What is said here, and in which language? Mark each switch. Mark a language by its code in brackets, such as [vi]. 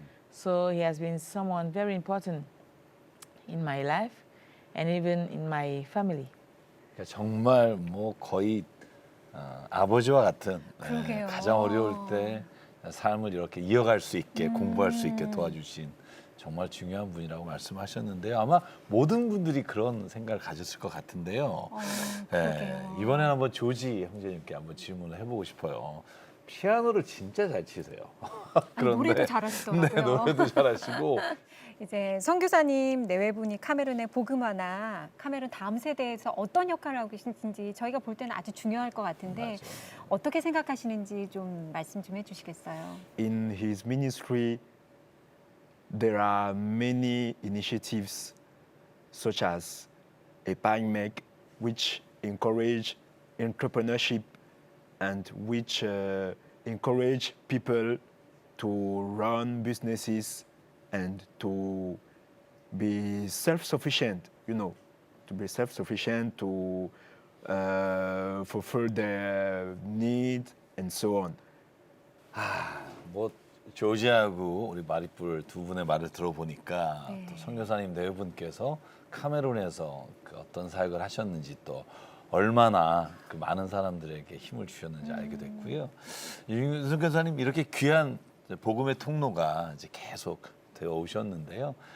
[en] So he has been someone very important in my life and even in my family. [ko] 정말 뭐 거의 아버지와 같은 그러게요. 가장 어려울 때 삶을 이렇게 이어갈 수 있게 공부할 수 있게 도와주신 정말 중요한 분이라고 말씀하셨는데요. 아마 모든 분들이 그런 생각을 가졌을 것 같은데요. 이번에는 한번 조지 형제님께 한번 질문을 해보고 싶어요. 피아노를 진짜 잘 치세요. 노래도 잘하시더라고요. 네, 노래도 잘하시고. 이제 선교사님 내외분이 카메룬의 복음화나 카메룬 다음 세대에서 어떤 역할을 하고 계신지 저희가 볼 때는 아주 중요할 것 같은데 맞아요. 어떻게 생각하시는지 좀 말씀 좀 해주시겠어요? [en] In his ministry, there are many initiatives such as a bank which encourage entrepreneurship and which encourage people to run businesses and to be self-sufficient, to be self-sufficient, to fulfill their need and so on. [ko] 뭐 조지하고 우리 마리뿔 두 분의 말을 들어보니까 네. 또 선교사님 네 분께서 카메룬에서 그 어떤 사역을 하셨는지 또 얼마나 그 많은 사람들에게 힘을 주셨는지 알게 됐고요. 윤 선교사님 이렇게 귀한 복음의 통로가 이제 계속 되어 오셨는데요.